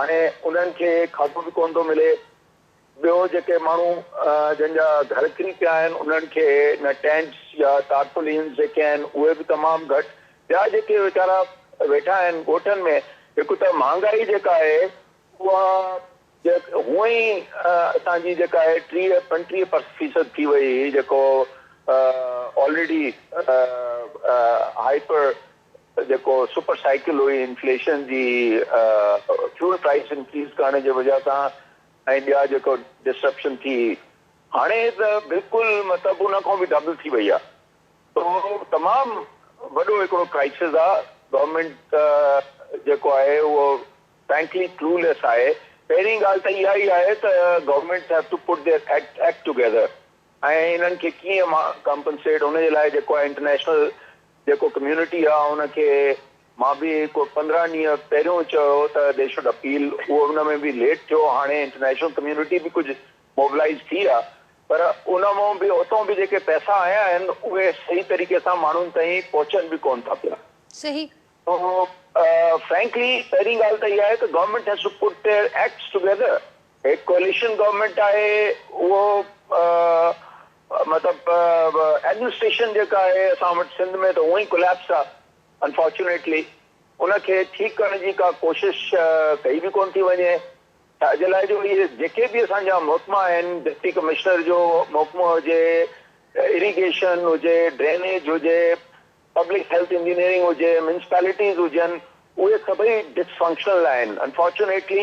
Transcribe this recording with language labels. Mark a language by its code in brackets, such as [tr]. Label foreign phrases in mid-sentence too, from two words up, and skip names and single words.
[sd] हाणे उन्हनि खे खाधो बि कोन थो मिले। ॿियो जेके माण्हू जंहिंजा घर किरी पिया आहिनि उन्हनि खे न टेंट्स या टार्पोलिन्स जेके आहिनि उहे बि तमामु घटि, ॿिया जेके वीचारा वेठा आहिनि ॻोठनि में, हिकु त महांगाई जेका आहे उहा हूअं ई असांजी जेका आहे 30-35% थी वई, जेको [en] already hyper [sd] जेको [en] super cycle [sd] हुई इन्फ्लेशन जी, [en] fuel price increase [sd] करण जे वजह सां ऐं ॿिया जेको डिस्ट्रप्शन थी, हाणे त बिल्कुलु मतिलबु उन खां बि डबल थी वई आहे। तो तमामु वॾो हिकिड़ो क्राइसिस आहे। गवर्नमेंट जेको आहे उहो फ्रैंकली क्लूलेस आहे। पहिरीं ॻाल्हि त इहा ई आहे त [en] government have to put their act together [sd] ऐं इन्हनि खे कीअं कॉम्पनसेट, हुनजे लाइ जेको आहे इंटरनेशनल जेको कम्यूनिटी आहे उनखे, मां बि को 15 ॾींहं पहिरियों चयो त [en] they should appeal, [sd] उहो उन में बि लेट थियो। हाणे [en] international community [sd] बि कुझु मोबिलाइज़ थी आहे, पर उन मां बि उतां बि जेके पैसा आया आहिनि उहे सही तरीक़े सां माण्हुनि ताईं पहुचनि बि कोन था पिया। सही। तो फ्रैंकली पहिरीं ॻाल्हि त इहा आहे त [en] government has to put their acts together. [sd] एक [en] coalition government [sd] आहे, उहो मतिलबु एडमिनिस्ट्रेशन जेका आहे असां वटि सिंध में त उहो ई कोलैप्स आहे अनफॉर्चुनेटली। उनखे ठीकु करण जी का कोशिश कई बि कोन थी वञे। छाजे लाइ जो इहे जेके बि असांजा महकमा आहिनि, [en] deputy commissioner [sd] जो महकमो हुजे, इरिगेशन हुजे, ड्रेनेज हुजे, [en] public health engineering [sd] हुजे, म्यूनिसिपैलिटीज़ हुजनि, उहे सभई डिसफंक्शनल आहिनि अनफॉर्चुनेटली।